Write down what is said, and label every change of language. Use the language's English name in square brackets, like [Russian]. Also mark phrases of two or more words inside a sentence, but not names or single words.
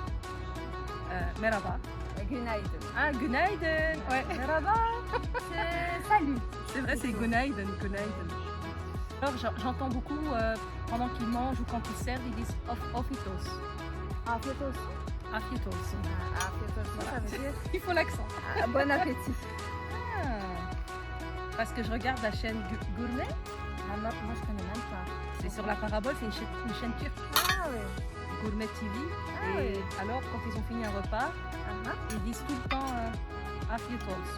[Turkish] Merhaba. Günaydın. Ah, günaydın. [French] Ouais. Merhaba, c'est salut. C'est vrai, c'est günaydın, günaydın. Alors, j'entends beaucoup pendant qu'ils mangent ou quand ils servent, ils disent ofitos. [Turkish] Afiyet olsun. Afiyet olsun. Afiyet olsun, [French] ça veut dire Il faut l'accent. bon appétit. Ah. Parce que je regarde la chaîne Gourmet. Ah, moi, je connais même pas. C'est sur la parabole, c'est une chaîne turque. Ah oui. Gourmet TV. Ah Et oui. alors, quand ils ont fini un repas, Ah, ils disent tout le temps [Turkish] Afiyet olsun.